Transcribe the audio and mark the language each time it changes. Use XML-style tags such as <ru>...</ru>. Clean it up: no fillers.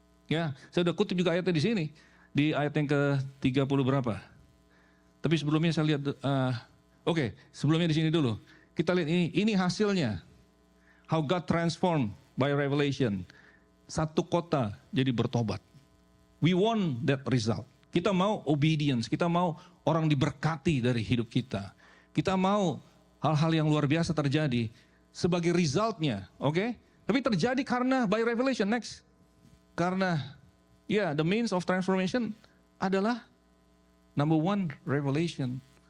<id>Ya, saya udah kutip juga ayatnya di sini. Di ayat yang ke-30 berapa? Tapi sebelumnya saya lihat, sebelumnya di sini dulu. Kita lihat ini hasilnya.</id> <en>How God transformed by revelation.</en> <id>Satu kota jadi bertobat.</id> <en>We want that result.</en> <id>Kita mau obedience, kita mau orang diberkati dari hidup kita. Kita mau hal-hal yang luar biasa terjadi sebagai resultnya, oke? Tapi terjadi karena</id> <en>by revelation,</en> <id>next. Karena</id> <en>the means of transformation</en> <id>adalah</id> <en>number one, revelation.</en>